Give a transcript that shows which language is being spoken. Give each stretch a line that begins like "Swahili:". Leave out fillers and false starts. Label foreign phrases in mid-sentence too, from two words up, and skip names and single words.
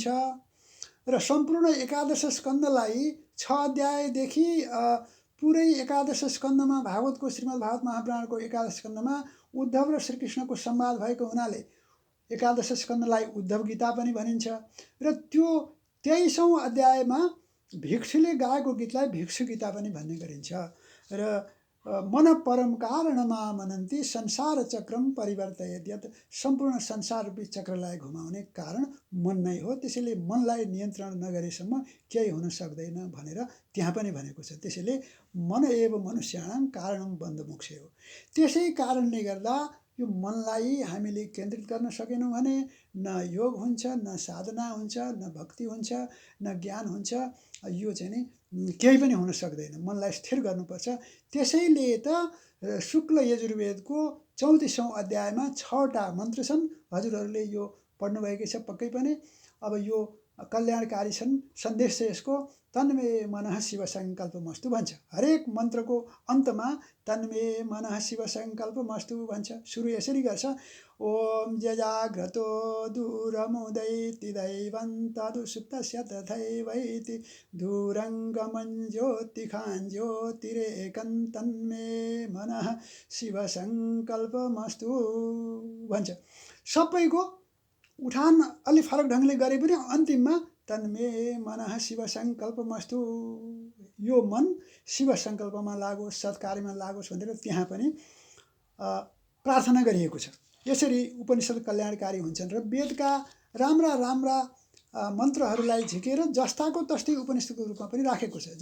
Nepali: र सम्पूर्ण 11 स्कन्धलाई 6 अध्यायदेखि पुरै 11 स्कन्धमा भागवतको श्रीमद् भागवत महापुराणको 11 स्कन्धमा उद्धव र श्रीकृष्णको संवाद भएको हुनाले 11 स्कन्धलाई उद्धव गीता पनि भनिन्छ। र त्यो 23औं अध्यायमा भिक्षुले गाएको गीतलाई भिक्षु गीता पनि भन्ने गरिन्छ। र मन परम कारणमा
Sanskrit: मनन्ती संसार चक्रम परिवर्तयत्
Nepali: यत् सम्पूर्ण संसार रूपी चक्रलाई घुमाउने कारण मन नै हो। त्यसैले मनलाई नियन्त्रण नगरेसम्म केही हुन सक्दैन भनेर त्यहाँ पनि भनेको छ।
Sanskrit: त्यसैले मन एव मनुष्याणां कारणं बन्धमोक्ष हो।
Nepali: त्यसै कारणले गर्दा यो मनलाई हामीले केन्द्रित गर्न सकेनौँ भने न योग हुन्छ, न साधना हुन्छ, न भक्ति हुन्छ, न ज्ञान हुन्छ। यो चाहिँ नि केही पनि हुन सक्दैन। मनलाई स्थिर गर्नुपर्छ। त्यसैले त शुक्ल यजुर्वेदको 34औं अध्यायमा 6वटा मन्त्र छन्। हजुरहरूले यो पढ्नुभएकै छ पक्कै पनि। अब यो कल्याणकारी छन्। सन्देश चाहिँ यसको
Sanskrit: तन्मे मनः शिव सङ्कल्पमस्तु
Nepali: भन्छ। हरेक मन्त्रको अन्तमा
Sanskrit: तन्मे मनः शिव सङ्कल्पमस्तु
Nepali: भन्छ। सुरु यसरी गर्छ,
Sanskrit: ओम जजाग्रतो दूरमुदैति दैवं तदुसुप्तस्य तथैवैति दूरङ्गमं ज्योतिखां ज्योतिरेकं तन्मे मनः शिव सङ्कल्पमस्तु भन्छ।
Nepali: सबैको उठान अलि फरक ढङ्गले गरे पनि अन्तिममा
Sanskrit: तन्मे मनः शिव सङ्कल्पमस्तु,
Nepali: यो मन शिव सङ्कल्पमा लागोस्, सत्कार्यमा लागोस् भनेर त्यहाँ पनि प्रार्थना गरिएको छ। यसरी उपनिषद कल्याणकारी हुन्छन् र वेदका राम्रा राम्रा मन्त्रहरूलाई झिकेर जस्ताको तस्तै उपनिषदको रूपमा पनि राखेको छ।